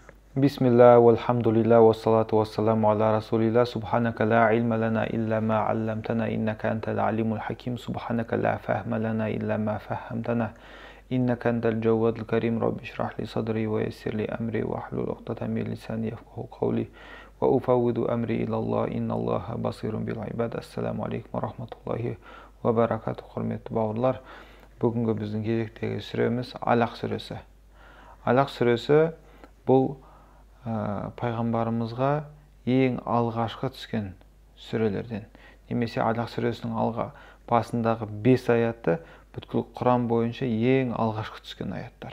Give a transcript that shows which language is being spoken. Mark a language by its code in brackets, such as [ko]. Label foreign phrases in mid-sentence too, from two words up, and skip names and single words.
[ar] بسم الله والحمد لله والصلاة والسلام على رسول الله سبحانك لا علم لنا إلا ما علمتنا إنك أنت العليم الحكيم سبحانك لا فهم لنا إلا ما فهمتنا إنك أنت الجواد الكريم رب اشرح لي صدري ويسر لي أمري واحلل عقدة من لساني يفقهوا قولي وأفوض أمري إلى الله إن الله بصير بالعباد. السلام عليكم ورحمة الله وبركاته. [kk] Құрметті бауырлар, бүгінгі біздің кезектегі сүреміз Алақ сүресі. Алақ сүресі бұл пайғамбарымызға ең алғашқы түскен сүрелерден. Немесе Алақ сүресінің басындағы 5 аятты бүткіл Құран бойынша ең алғашқы түскен аяттар.